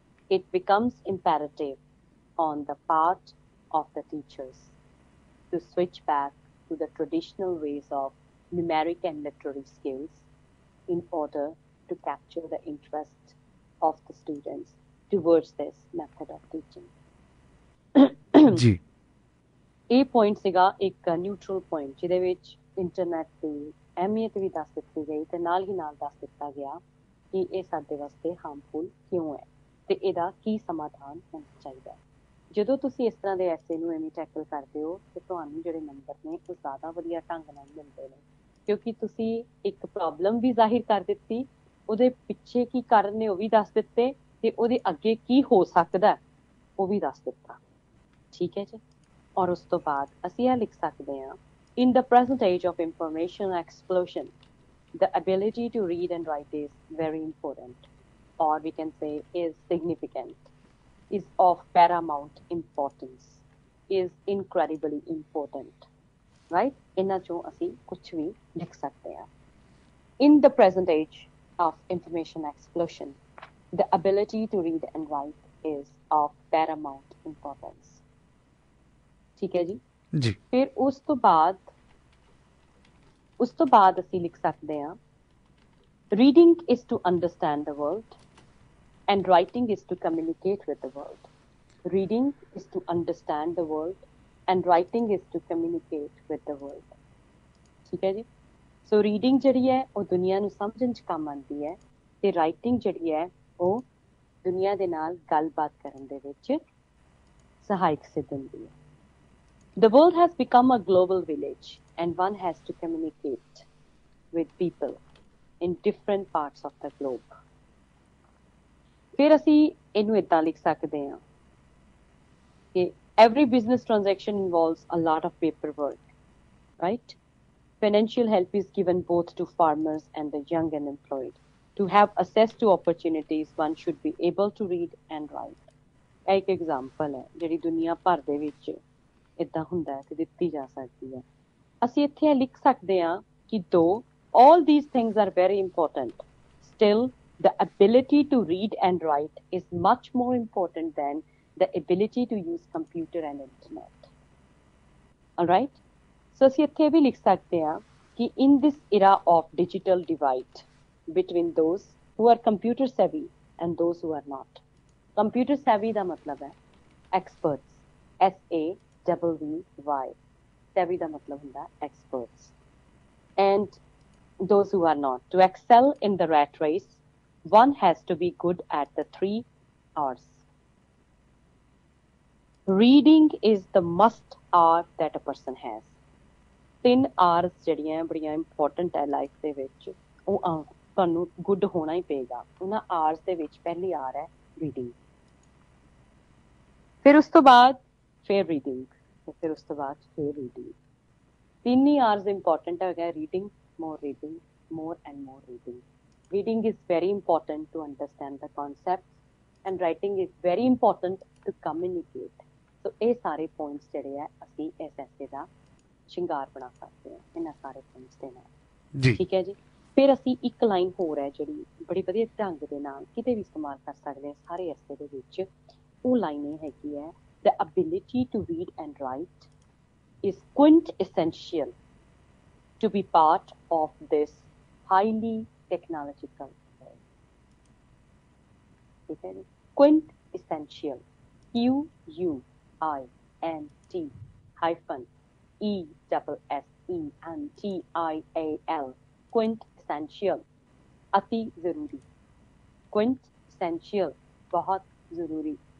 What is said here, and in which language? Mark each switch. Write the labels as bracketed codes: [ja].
[en] It becomes imperative on the part of the teachers to switch back to the traditional ways of numeric and literary skills in order to capture the interest of the students towards this method of teaching. [pa] ਜੀ, ਇਹ point ਸੀਗਾ ਇੱਕ neutral point ਜਿਹਦੇ ਵਿੱਚ internet ਦੀ ਅਹਿਮੀਅਤ ਵੀ ਦੱਸ ਦਿੱਤੀ ਗਈ ਤੇ ਨਾਲ ਹੀ ਨਾਲ ਦੱਸ ਦਿੱਤਾ ਗਿਆ ਕਿ ਇਹ ਸਾਡੇ ਵਾਸਤੇ ਹਾਰਮਫੁਲ ਕਿਉਂ ਹੈ ਤੇ ਇਹਦਾ ਕੀ ਸਮਾਧਾਨ ਹੋਣਾ ਚਾਹੀਦਾ। ਜਦੋਂ ਤੁਸੀਂ ਇਸ ਤਰ੍ਹਾਂ ਦੇ ਐਸੇ ਨੂੰ ਐਵੇਂ ਟੈਕਲ ਕਰਦੇ ਹੋ ਤੇ ਤੁਹਾਨੂੰ ਜਿਹੜੇ ਨੰਬਰ ਨੇ ਉਹ ਜ਼ਿਆਦਾ ਵਧੀਆ ਢੰਗ ਨਾਲ ਮਿਲਦੇ ਨੇ, ਕਿਉਂਕਿ ਤੁਸੀਂ ਇੱਕ ਪ੍ਰੋਬਲਮ ਵੀ ਜ਼ਾਹਿਰ ਕਰ ਦਿੱਤੀ, ਉਹਦੇ ਪਿੱਛੇ ਕੀ ਕਾਰਨ ਨੇ ਉਹ ਵੀ ਦੱਸ ਦਿੱਤੇ, ਤੇ ਉਹਦੇ ਅੱਗੇ ਕੀ ਹੋ ਸਕਦਾ ਉਹ ਵੀ ਦੱਸ ਦਿੱਤਾ। ਠੀਕ ਹੈ ਜੀ। ਔਰ ਉਸ ਤੋਂ ਬਾਅਦ ਅਸੀਂ ਇਹ ਲਿਖ ਸਕਦੇ ਹਾਂ, [en] in the present age of information explosion, the ability to read and write is very important, or we can say is significant, is of paramount importance, is incredibly important, right? [pa] ਇਹਨਾਂ ਚੋਂ ਅਸੀਂ ਕੁਝ ਵੀ ਲਿਖ ਸਕਦੇ ਹਾਂ। [en] In the present age of information explosion, the ability to read and write is of paramount importance। [pa] ਠੀਕ ਹੈ ਜੀ। ਜੀ ਫਿਰ ਉਸ ਤੋਂ ਬਾਅਦ ਅਸੀਂ ਲਿਖ ਸਕਦੇ ਹਾਂ, [en] reading is to understand the world and writing is to communicate with the world. Reading is to understand the world and writing is to communicate with the world। [pa] ਠੀਕ ਹੈ ਜੀ। ਸੋ ਰੀਡਿੰਗ ਜਿਹੜੀ ਹੈ ਉਹ ਦੁਨੀਆ ਨੂੰ ਸਮਝਣ 'ਚ ਕੰਮ ਆਉਂਦੀ ਹੈ, ਤੇ ਰਾਈਟਿੰਗ ਜਿਹੜੀ ਹੈ ਉਹ ਦੁਨੀਆ ਦੇ ਨਾਲ ਗੱਲਬਾਤ ਕਰਨ ਦੇ ਵਿੱਚ ਸਹਾਇਕ ਸਿੱਧ ਹੁੰਦੀ ਹੈ। [en] The world has become a global village and one has to communicate with people in different parts of the globe। [pa] ਫਿਰ ਅਸੀਂ ਇਹਨੂੰ ਏਦਾਂ ਲਿਖ ਸਕਦੇ ਹਾਂ ਕਿ [en] every business transaction involves a lot of paperwork, right? Financial help is given both to farmers and the young and employed. To have access to opportunities, one should be able to read and write। [pa] ਇਹ ਇੱਕ example ਹੈ ਜਿਹੜੀ ਦੁਨੀਆ ਭਰ ਦੇ ਵਿੱਚ ਇੱਦਾਂ ਹੁੰਦਾ ਹੈ ਤੇ ਦਿੱਤੀ ਜਾ ਸਕਦੀ ਹੈ। ਅਸੀਂ ਇੱਥੇ ਲਿਖ ਸਕਦੇ ਹਾਂ ਕਿ [en] though all these things are very important, still the ability to read and write is much more important than the ability to use computer and internet। All right? So [pa] ਅਸੀਂ ਇੱਥੇ ਵੀ ਲਿਖ ਸਕਦੇ ਹਾਂ ਕਿ [en] in this era of digital divide between those who are computer savvy and those who are not। Computer savvy [pa] ਦਾ ਮਤਲਬ ਹੈ [en] experts, SAVVY, savvy [pa] ਦਾ ਮਤਲਬ ਹੁੰਦਾ [en] experts, and those who are not। To excel in the rat race, one has to be good at the 3 R's। Reading is the must R that a person has। [pa] 3 R's ਜਿਹੜੀਆਂ ਬੜੀਆਂ important ਹੈ life ਦੇ ਵਿੱਚ, ਉਹ ਤੁਹਾਨੂੰ good ਹੋਣਾ ਹੀ ਪਏਗਾ। ਉਹਨਾਂ R's ਦੇ ਵਿੱਚ ਪਹਿਲੀ R ਹੈ ਰੀਡਿੰਗ। ਫਿਰ ਉਸ ਤੋਂ ਬਾਅਦ ਫਿਰ ਰੀਡਿੰਗ, ਫਿਰ ਉਸ ਤੋਂ ਬਾਅਦ ਫਿਰ ਰੀਡਿੰਗ। 3 ਹੀ R's ਇੰਪੋਰਟੈਂਟ ਹੈਗਾ, [en] Reading, more reading, more and more reading। Reading is very important to understand the concepts and writing is very important to communicate। [pa] ਸੋ ਇਹ ਸਾਰੇ ਪੁਆਇੰਟਸ ਜਿਹੜੇ ਆ ਅਸੀਂ ਇਸ ਐਸੇ ਦਾ ਸ਼ਿੰਗਾਰ ਬਣਾ ਸਕਦੇ ਹਾਂ ਇਹਨਾਂ ਸਾਰੇ ਪੁਆਇੰਟਸ ਦੇ ਨਾਲ। ਜੀ ਠੀਕ ਹੈ ਜੀ। ਫਿਰ ਅਸੀਂ ਇੱਕ ਲਾਈਨ ਹੋਰ ਹੈ ਜਿਹੜੀ ਬੜੀ ਵਧੀਆ ਢੰਗ ਦੇ ਨਾਲ ਕਿਤੇ ਵੀ ਇਸਤੇਮਾਲ ਕਰ ਸਕਦੇ ਹਾਂ ਸਾਰੇ ਐਸੇ ਦੇ ਵਿੱਚ। ਉਹ ਲਾਈਨ ਇਹ ਹੈਗੀ ਹੈ, [en] the ability to read and write is quintessential to be part of this highly technological world। [pa] ਠੀਕ ਹੈ ਜੀ। [en] quintessential, QUINTESSENTIAL, quintessential [pa] ਅਤੀ ਜ਼ਰੂਰੀ, [en] quintessential [pa] ਬਹੁਤ ਜ਼ਰੂਰੀ।